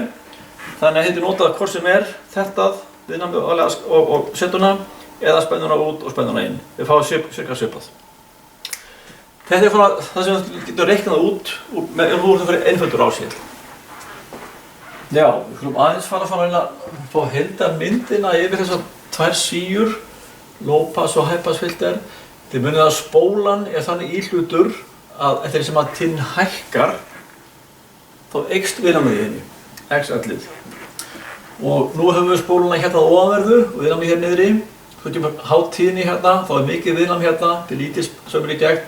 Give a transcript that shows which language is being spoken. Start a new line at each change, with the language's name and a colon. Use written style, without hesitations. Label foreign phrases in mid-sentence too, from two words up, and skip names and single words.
Icelandic: Þannig að þetta er notað hvort sem er þetta, viðnámið og setuna eða spennuna út og spennuna inn. Við fáum cirka svipað. Þetta er svona það sem við getum reiknað út með það fyrir einföldur ásýl. Já, við skulum aðeins fara að fá heildarmyndina yfir þessar 2 síur,
English: low pass og high pass filter.
Icelandic: Þið munið að spólan er þannig íhlutur að eftir því sem að tíðnin hækkar, þá eykst viðnámið í henni, X11. Og nú höfum við spóluna hérna að ofanverðu og viðnámið hér niðri. Svo kemur há tíðni hérna, þá er mikið viðnám hérna, til lítið sömur í gegn.